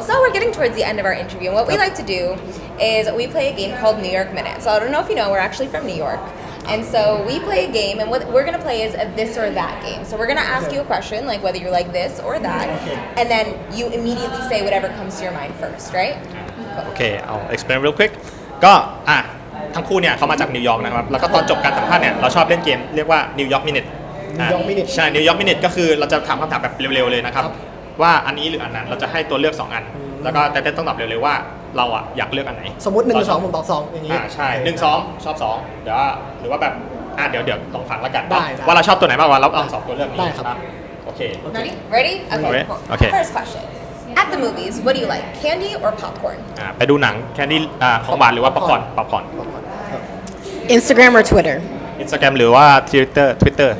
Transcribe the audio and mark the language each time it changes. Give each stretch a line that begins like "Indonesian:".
English: So we're getting towards the end of our interview, and what we like to do is we play a game called New York Minute. So I don't know if you know, we're actually from New York. And so we play a game, and what we're going to play is a this or that game. So we're going to ask you a question, like whether you like this or that, and then you immediately say whatever comes to your mind first, right? okay I'll explain real quick
Thai: ก็ทั้งคู่เนี่ยเขามาจากนิวยอร์กนะครับแล้วก็ตอนจบการสัมภาษณ์เนี่ยเราชอบเล่นเกมเรียกว่า New York Minute
English: New York Minute
Thai: ใช่ New York Minute ก็คือเราจะถามคำถามแบบเร็วๆเลยนะครับว่าอันนี้หรืออันนั้นเราจะให้ตัวเลือก2อันแล้วก็แต่ต้องตอบเร็วๆว่าเราอ่ะอยากเลือกอันไหน สมมติ1 2ผมตอบ2อย่างนี้ ใช่1 2ชอบ2เดี๋ยวหรือว่าแบบเดี๋ยวลองฟังแล้วกัน ได้ ว่าเราชอบตัวไหนมากกว่าเราเอา2ตัวเลือกนี้ ได้ครับ โอเค
English: Ready? Ready? Okay. Ready? Cool. Okay. First question. At the movies, what do you like, candy or popcorn?
Thai: ไปดูหนังแคนดี้ของหวานหรือว่าป๊อปคอร์นป๊อปคอร์น
English: Instagram or Twitter?
Thai: Instagram หรือว่า Twitter